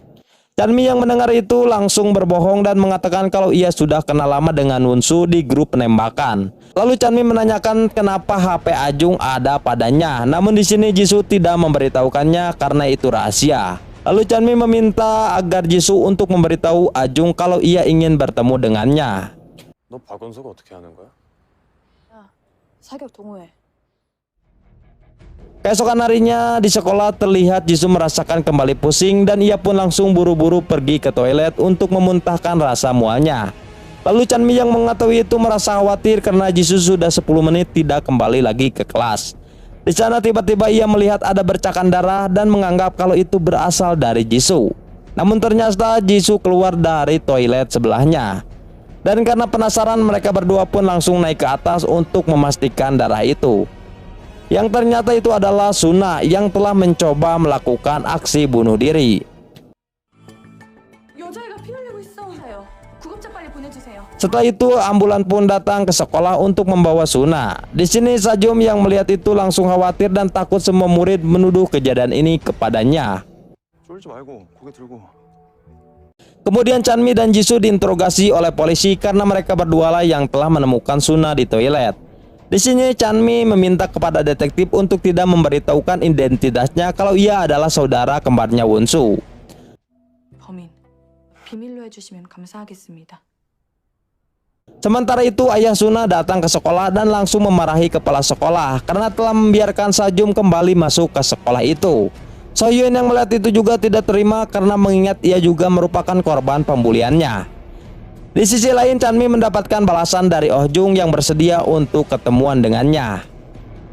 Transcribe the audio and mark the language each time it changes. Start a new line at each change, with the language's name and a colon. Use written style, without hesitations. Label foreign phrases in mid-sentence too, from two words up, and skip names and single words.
Indonesian: Chanmi yang mendengar itu langsung berbohong dan mengatakan kalau ia sudah kenal lama dengan Wonsu di grup penembakan. Lalu Chanmi menanyakan kenapa HP Ajung ada padanya. Namun di sini Jisoo tidak memberitahukannya karena itu rahasia. Lalu Chanmi meminta agar Jisoo untuk memberitahu Ajung kalau ia ingin bertemu dengannya.
Korean: 너 박원서가 어떻게 하는 거야? 사격 동호회.
Indonesian: Keesokan harinya di sekolah terlihat Jisoo merasakan kembali pusing dan ia pun langsung buru-buru pergi ke toilet untuk memuntahkan rasa mualnya. Lalu Chanmi yang mengetahui itu merasa khawatir karena Jisoo sudah 10 menit tidak kembali lagi ke kelas. Di sana tiba-tiba ia melihat ada bercakan darah dan menganggap kalau itu berasal dari Jisoo. Namun ternyata Jisoo keluar dari toilet sebelahnya. Dan karena penasaran mereka berdua pun langsung naik ke atas untuk memastikan darah itu. Yang ternyata itu adalah Suna yang telah mencoba melakukan aksi bunuh diri.
Korean: 여자애가 피 흘리고 있어. 구급차 빨리 보내주세요.
Indonesian: Setelah itu ambulan pun datang ke sekolah untuk membawa Suna. Di sini Sajum yang melihat itu langsung khawatir dan takut semua murid menuduh kejadian ini kepadanya.
Korean: 쫄지 말고 고개 들고.
Indonesian: Kemudian Chanmi dan Jisoo diinterogasi oleh polisi karena mereka berdua lah yang telah menemukan Suna di toilet. Di sini Chanmi meminta kepada detektif untuk tidak memberitahukan identitasnya kalau ia adalah saudara kembarnya Wonsu.
Korean: 범인 비밀로 해주시면 감사하겠습니다.
Indonesian: Sementara itu ayah Suna datang ke sekolah dan langsung memarahi kepala sekolah karena telah membiarkan Sajum kembali masuk ke sekolah itu. So-hyun yang melihat itu juga tidak terima karena mengingat ia juga merupakan korban pembuliannya. Di sisi lain Chanmi mendapatkan balasan dari Oh Jung yang bersedia untuk ketemuan dengannya.